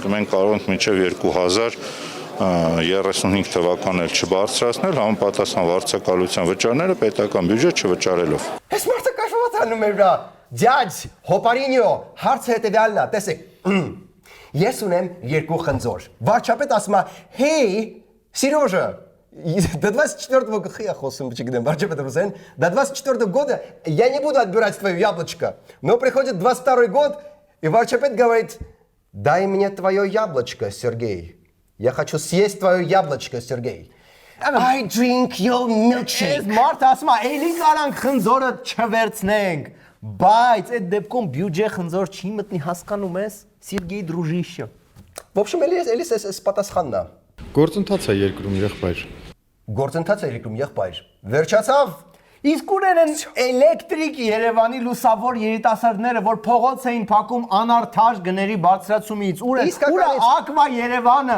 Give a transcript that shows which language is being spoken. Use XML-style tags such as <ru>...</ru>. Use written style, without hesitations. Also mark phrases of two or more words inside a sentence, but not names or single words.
<hy>Մենք կարող ենք մինչև 2035 թվականն էլ չբարձրացնել համապատասխան վարձակալության վճարները պետական բյուջե չվճարելով։ Այս մարդը կաշված անում է վրա։ Ձյաձ, հոպարինյո, հարցը հետևյալն է, տեսեք։ Ես ունեմ 2 խնձոր։ Վարչապետ ասում է. «Հեյ,</hy> <ru>Сережа, до 24 я</ru> <hy>խոսում չգիտեմ, վարչապետը ասեն,</hy> <ru>до 24 года я не буду отбирать твое яблочко». Но приходит 22 год, и варчапет говорит: «Дай мне твое яблочко, Сергей. Я хочу съесть твое яблочко, Сергей».</ru> <en>I drink your milkshake.</en> <hy>Մարդ ասում է, «Էլի կարանք խնձորը չվերցնենք»։ Բայց այդ դեպքում բյուջե խնձոր չի մտնի, հասկանում ես, Սերգեյ дружище։</hy> <ru>В общем,</ru> <hy>էլիս պատասխանն է։ Գործընթաց է երկրում եղբայր։ Գործընթաց է երկրում եղբայր։ Վերջացավ։ Իսկ ուր են էլեկտրիկ Երևանի լուսավոր երիտասարդները, որ փողոց էին փակում անարդար գների բարձրացումից։ Ուր է Ակվա Երևանը։</hy>